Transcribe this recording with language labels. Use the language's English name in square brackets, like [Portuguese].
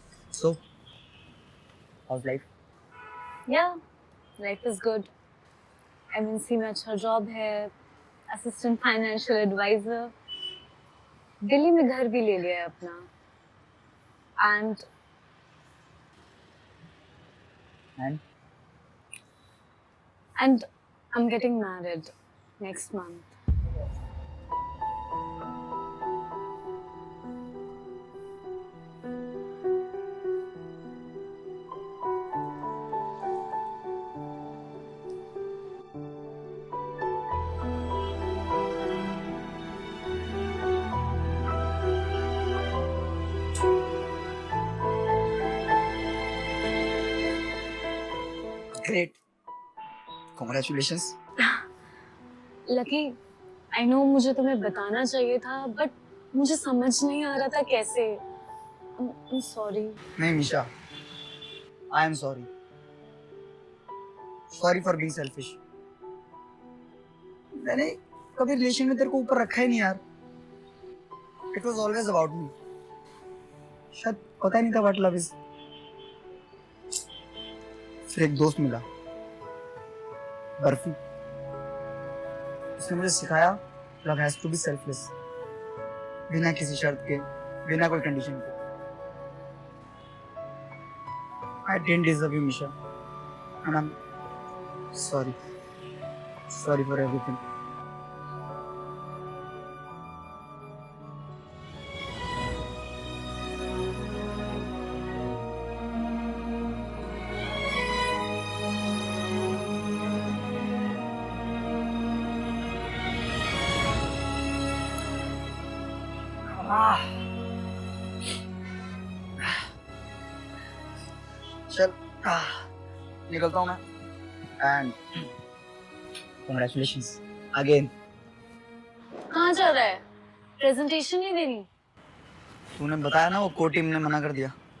[English] So, how's life? Yeah, life is good. [Hindi] MNC में अच्छा job है, असिस्टेंट फाइनेंशियल एडवाइजर, दिल्ली में घर भी ले लिया है अपना, [English] And I am getting married next month. [Hindi] Great. Congratulations. Lucky, [English] I know [Hindi] मुझे तुम्हें बताना चाहिए था, बट मुझे समझ नहीं आ रहा था कैसे. [English] I'm sorry. [Hindi] नहीं मिशा, [English] I am sorry. Sorry for being selfish. [Hindi] मैंने कभी रिलेशन में तेरे को ऊपर रखा ही नहीं यार. [English] It was always about me. [Hindi] शायद पता ही नहीं था [English] what love is. [Hindi] फिर एक दोस्त मिला, बर्फी. उसने मुझे सिखाया [English] love has to be selfless, [Hindi] बिना किसी शर्त के, बिना कोई कंडीशन के. [English] I didn't deserve you, Misha, and I'm sorry. Sorry for everything. [Hindi] चल निकलता हूँ मैं. [English] And congratulations again. [Hindi] कहाँ जा रहा है? प्रेजेंटेशन नहीं देनी? तूने बताया ना, वो को टीम ने मना कर दिया.